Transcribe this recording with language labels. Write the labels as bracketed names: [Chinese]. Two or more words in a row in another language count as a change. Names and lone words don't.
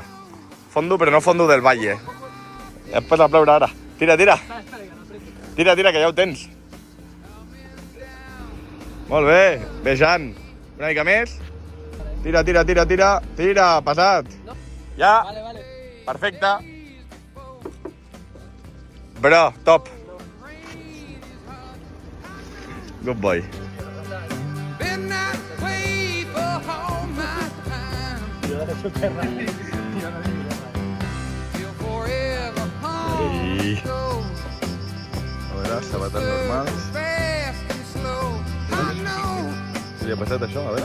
[Catalan] Fondo, però no [Spanish] fondo del valle. [Catalan] Ja et pots a ploure ara. Tira, tira. Tira, tira, que ja ho tens. Molt bé, vejant. Una mica més. Tira, tira, tira, tira. Tira, passat. Ja. Perfecte. Bro, top. [English] Good boy. [Catalan] A veure, sabates normals. Li ha passat això, a veure.